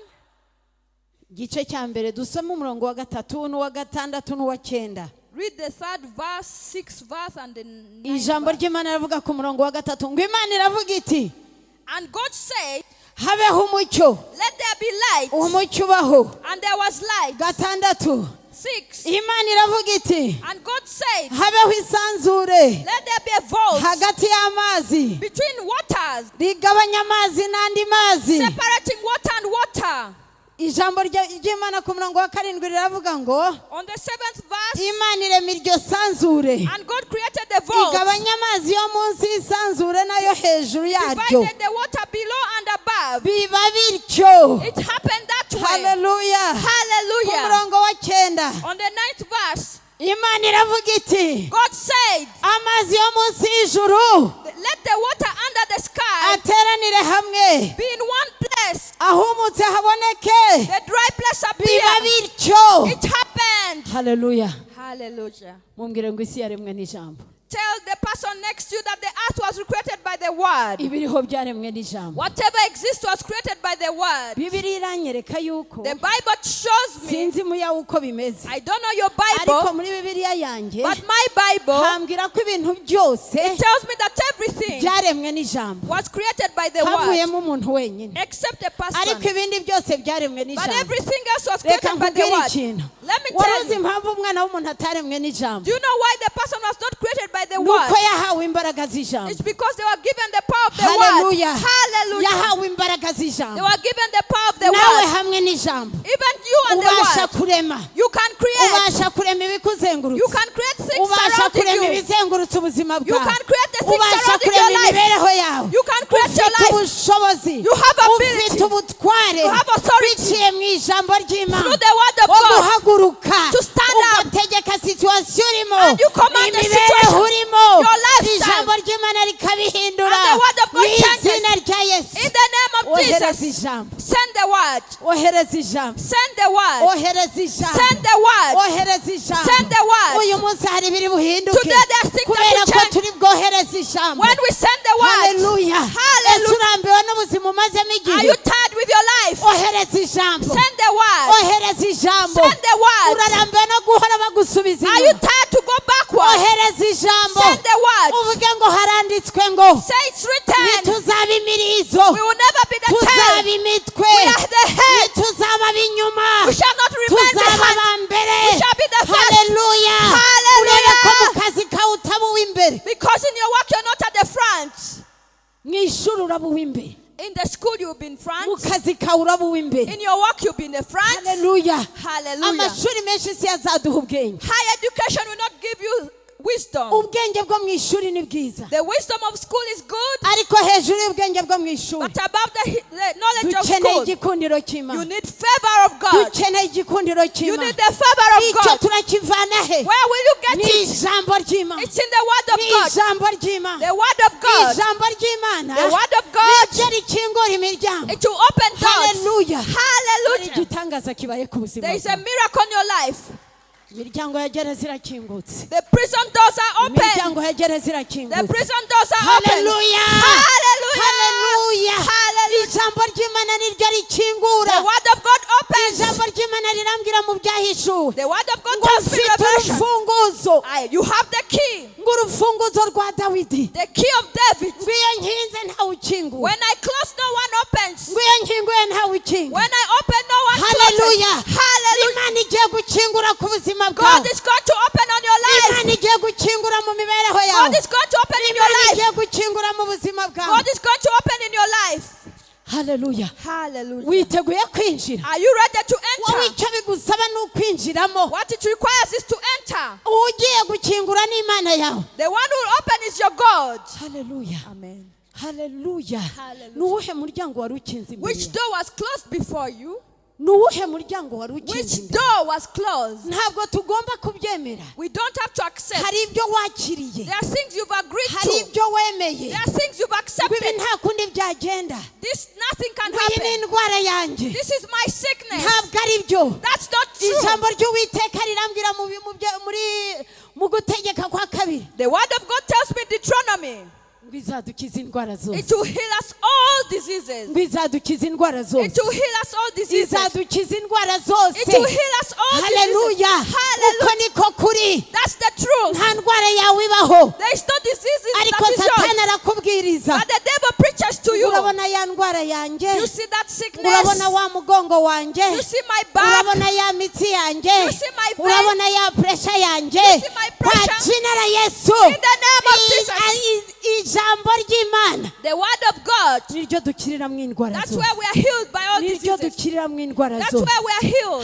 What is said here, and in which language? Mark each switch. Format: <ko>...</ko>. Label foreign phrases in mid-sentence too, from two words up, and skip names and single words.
<rw>igice cya mbere dusome umurongo wa gatatu n'uwa gatandatu n'uwa cyenda</rw> <en>Read the third verse, sixth verse, and the ninth</en> <rw>ijambo</rw> <en>verse.</en> <rw>ry'Imana riravuga ku murongo wa gatatu ngo Imana iravuga iti</rw> <en>And God said,</en> <rw>habeho umucyo</rw> <en>let there be light.</en> <rw>umucyo ubaho</rw> <en>And there was light.</en> <rw>gatandatu</rw> <en>6.</en> <rw>Imana iravuga iti</rw> <en>And God said,</en> <rw>habeho isanzure</rw> <en>let there be a vault</en> <rw>hagati y'amazi</rw> <en>between waters,</en> <rw>rigabanya amazi n'andi mazi</rw> <en>separating water and water.</en> <rw>ijambo ry'Imana ku murongo wa karindwi riravuga ngo</rw> <en>On the 7th verse,</en> <rw>Imana irema iryo sanzure</rw> <en>and God created the vault,</en> <rw>igabanya amazi yo munsi y'isanzure n'ayo hejuru yaryo</rw> <en>divided the water below and above.</en> <rw>biba bityo</rw> <en>It happened that way.</en> <rw>haleluya ku</rw> <en>Hallelujah.</en> <rw>murongo wa cyenda</rw> <en>On the 9th verse,</en> <rw>Imana iravuga iti</rw> <en>God said,</en> <rw>amazi yo munsi y'ijuru</rw> <en>Let the water under the sky</en> <rw>ateranire hamwe</rw> <en>be in one place.</en> <rw>ahumutse haboneke</rw> <en>The dry place</en> <rw>biba</rw> <en>appeared.</en> <rw>bityo.</rw> <en>It happened.</en> <rw>Haleluya.</rw> <en>Hallelujah.</en> <rw>Mumbwire ngo isi yaremwe n'ijambo.</rw> <en>Tell the person next to you that the earth was created by the word.</en> <rw>Ibiriho byaremwe n'ijambo.</rw> <en>Whatever exists was created by the word.</en> <rw>Bibiliya iranyereka yuko</rw> <en>The Bible shows me.</en> <rw>sinzi muya uko bimeze,</rw> <en>I don't know your</en> <rw>ariko</rw> <en>Bible,</en> <rw>muri Bibiliya yanjye</rw> <en>but my Bible</en> <rw>hambwira ko ibintu byose</rw> <en>tells me that everything</en> <rw>byaremwe n'ijambo,</rw> <en>was created by the word,</en> <rw>havuyemo umuntu wenyine,</rw> <en>except a</en> <rw>ariko</rw> <en>person.</en> <rw>ibindi byose byaremwe</rw> <en>But</en> <rw>n'ijambo.</rw> <en>everything else was</en> <rw>Reka</rw> <en>created by the</en> <rw>nkubwire</rw> <en>word.</en> <rw>ikintu,</rw> <en>Let me</en> <rw>wari</rw> <en>tell</en> <rw>uzi</rw> <en>you.</en> <rw>impamvu umwana w'umuntu ataremwe n'ijambo?</rw> <en>Do you know why the person was not created by the</en> <rw>Nuko</rw> <en>word?</en> <rw>yahawe imbaraga z'ijambo.</rw> <en>It's because they were given the power of the word.</en> <rw>Haleluya.</rw> <en>Hallelujah.</en> <rw>Yahawe imbaraga</rw> <en>They</en> <rw>z'ijambo.</rw> <en>were given the power of the</en> <rw>Nawe</rw> <en>word.</en> <rw>hamwe n'ijambo</rw> <en>Even you and the</en> <rw>ubasha</rw> <en>word.</en> <rw>kurema,</rw> <en>You can create.</en> <rw>ubasha kurema</rw> <en>You</en> <rw>ibikuzengurutse,</rw> <en>can create things</en> <rw>ubasha</rw> <en>surrounding</en> <rw>kurema</rw> <en>you.</en> <rw>ibizengurutse ubuzima</rw> <en>You</en> <rw>bwawe,</rw> <en>can create the things</en> <rw>ubasha</rw> <en>surrounding</en> <rw>kurema</rw> <en>your life.</en> <rw>imibereho yawe,</rw> <en>You can create your</en> <rw>ufite</rw> <en>life</en> <rw>ubushobozi,</rw> <en>You have ability.</en> <rw>ufite ubutware</rw> <en>You have authority.</en> <rw>biciye mu ijambo ry'Imana</rw> <en>through the word of</en> <rw>wo</rw> <en>God.</en> <rw>guhaguruka</rw> <en>To stand up.</en> <rw>ugategeka situwasiyo urimo,</rw> <en>And you command the</en> <rw>imibereho</rw> <en>situation,</en> <rw>urimo,</rw> <en>your lifestyle.</en> <rw>ijambo ry'Imana rikabihindura</rw> <en>And the word of God</en> <rw>mu izina</rw> <en>changes.</en> <rw>rya Yesu.</rw> <en>In the name of</en> <rw>Ohereza</rw> <en>Jesus,</en> <rw>ijambo,</rw> <en>send the word.</en> <rw>ohereza ijambo,</rw> <en>Send the word.</en> <rw>ohereza ijambo,</rw> <en>Send the word.</en> <rw>ohereza ijambo.</rw> <en>Send the word.</en> <rw>Uyu munsi hari ibiri buhinduke</rw> <en>Today there's things</en> <rw>kubera</rw> <en>that</en> <rw>ko</rw> <en>will change.</en> <rw>turi bwohereza ijambo.</rw> <en>When we send the word,</en> <rw>Haleluya. Ese</rw> <en>hallelujah.</en> <rw>urambiwe n'ubuzima umazemo</rw> <en>Are</en> <rw>igihe?</rw> <en>you tired with your life?</en> <rw>Ohereza ijambo,</rw> <en>Send the word.</en> <rw>ohereza ijambo.</rw> <en>Send the word.</en> <rw>Urarambiwe no guhora bagusubiza</rw> <en>Are you</en> <rw>inyuma?</rw> <en>tired to go backward?</en> <rw>Ohereza ijambo,</rw> <en>Send the word.</en> <rw>uvuge ngo haranditswe ngo</rw> <en>Say it's written.</en> <rw>ntituzaba imirizo,</rw> <en>We will never be the</en> <rw>tuzaba</rw> <en>tail.</en> <rw>imitwe,</rw> <en>We are the head.</en> <rw>ntituzaba ab'inyuma,</rw> <en>We shall not remain</en> <rw>tuzaba</rw> <en>behind.</en> <rw>abambere.</rw> <en>We shall be the first.</en> <rw>Haleluya.</rw> <en>Hallelujah.</en> <rw>Urebe ko mu kazi kawe utaba uw'imbere,</rw> <en>Because in your work you're not at the front.</en> <rw>mu ishuri uraba uw'imbere,</rw> <en>In the school you'll be in</en> <rw>mu</rw> <en>front.</en> <rw>kazi kawe uraba uw'imbere.</rw> <en>In your work you'll be in the front.</en> <rw>Haleluya.</rw> <en>Hallelujah.</en> <rw>Amashuri menshi si azaduha ubwenge.</rw> <en>Higher education will not give you wisdom.</en> <rw>Ubwenge bwo mu ishuri ni bwiza,</rw> <en>The wisdom of school is good,</en> <rw>ariko hejuru y'ubwenge bwo mu ishuri</rw> <en>but above the knowledge of</en> <rw>dukeneye</rw> <en>school,</en> <rw>igikundiro</rw> <en>you</en> <rw>cy'Imana,</rw> <en>need favor of God.</en> <rw>dukeneye igikundiro</rw> <en>You</en> <rw>cy'Imana.</rw> <en>need the favor of</en> <rw>Icyo</rw> <en>God.</en> <rw>turakivana he?</rw> <en>Where will you get</en> <rw>Ni</rw> <en>it?</en> <rw>ijambo ry'Imana,</rw> <en>It's in the word of</en> <rw>ni</rw> <en>God.</en> <rw>ijambo ry'Imana,</rw> <en>The word of God.</en> <rw>ijambo ry'Imana</rw> <en>The word of God.</en> <rw>niryo rikingura imiryango.</rw> <en>It will open doors.</en> <rw>Haleluya. Hari</rw> <en>Hallelujah.</en> <rw>igitangaza kibaye ku buzima</rw> <en>There is a</en> <rw>bwawe.</rw> <en>miracle in your life.</en> <rw>Imiryango ya gereza irakingutse,</rw> <en>The prison doors are open.</en> <rw>imiryango ya gereza</rw> <en>The</en> <rw>irakingutse.</rw> <en>prison doors are open.</en> <rw>Haleluya.</rw> <en>Hallelujah.</en> <rw>Haleluya.</rw> <en>Hallelujah.</en> <rw>Ijambo ry'Imana niryo rikingura.</rw> <en>The word of God opens.</en> <rw>Ijambo ry'Imana rirambwira mu byahishuwe</rw> <en>The word of God</en> <rw>ngo</rw> <en>tells me</en> <rw>mfite</rw> <en>revelation.</en> <rw>urufunguzo,</rw> <en>You have the key.</en> <rw>ngo urufunguzo rwa Dawidi,</rw> <en>The key of David.</en> <rw>ngo iyo nkinze ntawe ukingura,</rw> <en>When I close, no one opens.</en> <rw>ngo iyo nkinguye ntawe ukingura.</rw> <en>When I open, no one</en> <rw>Haleluya.</rw> <en>closes. Hallelujah.</en> <rw>Imana igiye gukingura ku buzima</rw> <en>God</en> <rw>bwawe,</rw> <en>is going to open on your life.</en> <rw>Imana igiye gukingura mu mibereho yawe,</rw> <en>God is going to open in your</en> <rw>Imana</rw> <en>life.</en> <rw>igiye gukingura mu buzima bwawe.</rw> <en>God is going to open in your life.</en> <rw>Haleluya.</rw> <en>Hallelujah.</en> <rw>Witeguye kwinjira?</rw> <en>Are you ready to</en> <rw>Wowe</rw> <en>enter?</en> <rw>icyo bigusaba ni ukwinjiramo.</rw> <en>What it requires is to enter.</en> <rw>Ugiye gukingura n'Imana yawe.</rw> <en>The one who will open is your God.</en> <rw>Haleluya.</rw> <en>Amen.</en> <rw>Haleluya.</rw> <en>Hallelujah.</en> <rw>Ni uwuhe muryango wari ukinze imbere</rw> <en>Which</en> <rw>yawe?</rw> <en>door was closed before you?</en> <rw>Ni uwuhe muryango wari ukinze</rw> <en>Which</en> <rw>imbere?</rw> <en>door was closed?</en> <rw>Ntabwo tugomba kubyemera.</rw> <en>We don't have to accept.</en> <rw>Hari ibyo wakiriye,</rw> <en>There are things you've agreed</en> <rw>hari</rw> <en>to.</en> <rw>ibyo wemeye,</rw> <en>There are things you've</en> <rw>ngo ibi</rw> <en>accepted.</en> <rw>nta kundi byagenda,</rw> <en>This nothing can</en> <rw>ngo iyi ni</rw> <en>happen.</en> <rw>indwara yanjye.</rw> <en>This is my sickness.</en> <rw>Ntabwo ari byo.</rw> <en>That's not true.</en> <rw>Ijambo ry'Uwiteka rirambwira mu gutegeka kwa kabiri</rw> <en>The word of God tells me Deuteronomy.</en> <rw>ngo izadukiza indwara</rw> <en>It</en> <rw>zose,</rw> <en>will heal us all diseases.</en> <rw>ngo izadukiza indwara</rw> <en>It</en> <rw>zose,</rw> <en>will heal us all diseases.</en> <rw>izadukiza indwara zose.</rw> <en>It will heal us all</en> <rw>Haleluya.</rw> <en>diseases. Hallelujah.</en> <rw>Uko niko kuri.</rw> <en>That's the truth.</en> <rw>Nta ndwara yawe ibaho,</rw> <en>There is no diseases</en> <rw>ariko</rw> <en>that is yours.</en> <rw>Satani arakubwiriza.</rw> <en>But the devil preaches to you.</en> <rw>Urabona ya ndwara yanjye,</rw> <en>You see that sickness.</en> <rw>urabona wa mugongo wanjye,</rw> <en>You see my back.</en> <rw>urabona ya mitsi yanjye,</rw> <en>You see my vein.</en> <rw>urabona ya pressure yanjye.</rw> <en>You see my</en> <sw>Kwa</sw> <en>pressure.</en> <sw>jina la Yesu,</sw> <en>In the name of Jesus.</en> <rw>ijambo ry'Imana</rw> <en>The word of God.</en> <rw>niryo dukiriramo indwara</rw> <en>That's</en> <rw>zose,</rw> <en>where we are healed by all</en> <rw>niryo</rw> <en>diseases.</en> <rw>dukiriramo indwara</rw> <en>That's</en> <rw>zose.</rw> <en>where we are healed.</en>